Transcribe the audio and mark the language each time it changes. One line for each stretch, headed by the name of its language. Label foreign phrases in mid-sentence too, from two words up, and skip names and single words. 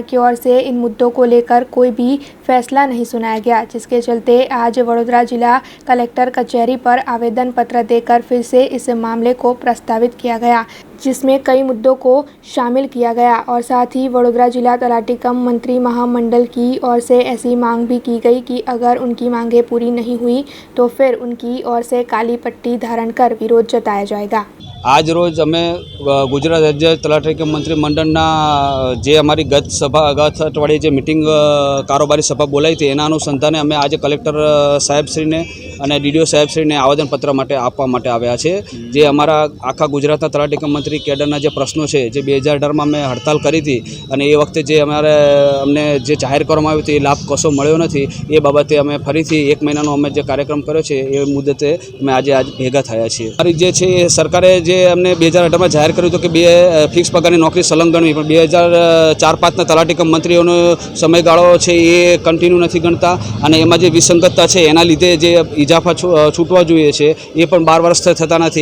Hindi: की ओर से इन मुद्दों को लेकर कोई भी फैसला नहीं सुनाया गया, जिसके चलते आज वडोदरा जिला कलेक्टर कचहरी पर आवेदन पत्र देकर फिर से इस मामले को प्रस्तावित किया गया, जिसमें कई मुद्दों को शामिल किया गया और साथ ही वडोदरा जिला तलाटी कम मंत्री महामंडल की ओर से ऐसी मांग भी की गई कि अगर उनकी मांगें पूरी नहीं हुई तो फिर उनकी ओर से काली पट्टी धारण कर विरोध जताया जाएगा.
Gujarati: આજ રોજ અમે ગુજરાત રાજ્ય તલાટી કમ મંત્રી મંડળના જે અમારી ગત અઠવાડિયે જે મીટિંગ કારોબારી સભા બોલાઈ થી એના અનુસંધાને અમે આજ કલેક્ટર સાહેબશ્રીને અને ડીડીઓ સાહેબશ્રીને આવેદનપત્ર માટે આપવા માટે આવ્યા છે. જે અમારા આખા ગુજરાતના તલાટી કમ મંત્રી केडરના જે પ્રશ્નો છે જે 2018માં મેં હડતાલ કરી હતી અને એ વખતે જે અમને જે જાહેર કરવામાં આવ્યું હતું એ લાભ કશો મળ્યો નથી, એ બાબતે અમે ફરીથી 1 મહિનાનો અમે જે કાર્યક્રમ કર્યો છે એ મુદ્દતે અમે આજે ભેગા થયા છીએ. અમારી જે છે સરકારે જે અમને 2018માં જાહેર કર્યું હતું કે 2 ફિક્સ પગારની નોકરી સલંગ ગણવી, પણ 2004-5ના તલાટી કમ મંત્રીઓનો સમયગાળો છે એ કન્ટિન્યુ નથી ગણતા અને એમાં જે વિસંગતતા છે એના લીધે જે ઇજાફા છૂટવા જોઈએ છે એ પણ 12 વર્ષ થતા નથી.